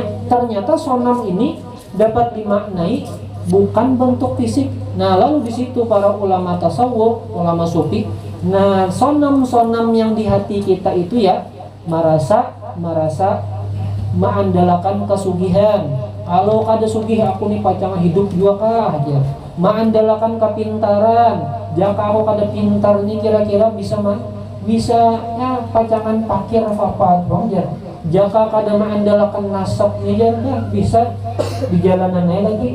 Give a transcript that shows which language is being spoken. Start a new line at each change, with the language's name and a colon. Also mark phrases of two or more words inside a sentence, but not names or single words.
Indonesian: Ternyata sonam ini dapat dimaknai bukan bentuk fisik. Nah, lalu di situ para ulama tasawuf, ulama sufi, nah sonam-sonam yang di hati kita itu ya merasa mengandalkan kesugihan.
Banjar: Kalau kada sugih aku nih pacangan hidup juga kah aja.
Indonesian: Mengandalkan kepintaran.
Banjar: Jika aku kada pintar nih kira-kira bisa ya pacangan pakir apa aja. Jika kada mengandalkan nasab nih ya bisa di jalanan lagi.